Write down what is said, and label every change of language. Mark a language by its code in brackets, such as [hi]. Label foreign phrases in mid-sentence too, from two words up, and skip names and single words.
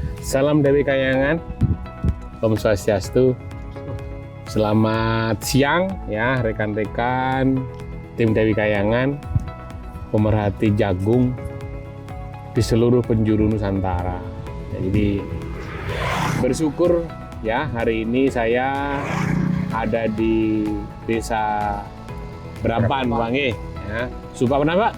[id] Salam Dewi Kayangan, [ban] Om Swastiastu. [id] Selamat siang ya rekan-rekan tim Dewi Kayangan, pemerhati jagung di seluruh penjuru Nusantara. Jadi bersyukur ya hari ini saya ada di desa Berapan, Bang ya. Sumpah apa Pak?